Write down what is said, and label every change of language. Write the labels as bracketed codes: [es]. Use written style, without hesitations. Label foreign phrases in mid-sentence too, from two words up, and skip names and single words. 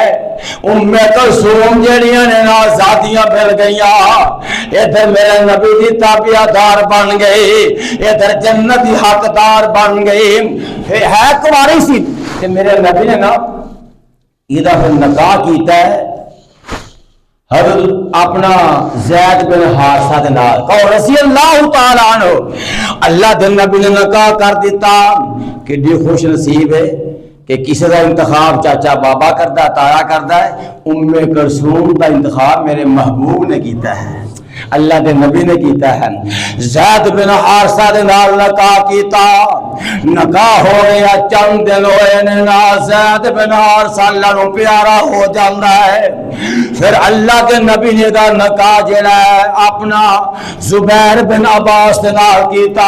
[ur] ام کلثوم جڑیاں نے نا آزادیاں مل گئی، ادھر میرے نبی کی تابعدار بن گئی، ادھر جنت کی حقدار بن گئی. [pa] پھر ہے کماری سی تے میرے نبی نے نا ایہدا پھر نکاح کیتا ہے حضرت اپنا زید بن حارثہ دے نال، کہو [ar] رضي الله تعالى عنه. [pa] اللہ دے نبی نے نکاح کر دتا. [ur] کڈی خوش نصیب ہے کہ کسی کا انتخاب چاچا بابا کرتا ہے، تایا کرتا ہے، ام کلثوم کا انتخاب میرے محبوب نے کیا ہے، اللہ کے نبی نے کیا ہے. [pa] زید بن حارثہ دے نال نکاح کیتا، نکاح ہو گیا، چند دن ہوئے نے نا زید بن حارثہ اللہ نوں پیارا ہو جاتا ہے. پھر اللہ کے نبی نے دا نکاح جہڑا ہے اپنا زبیر بن عباس دے نال کیتا.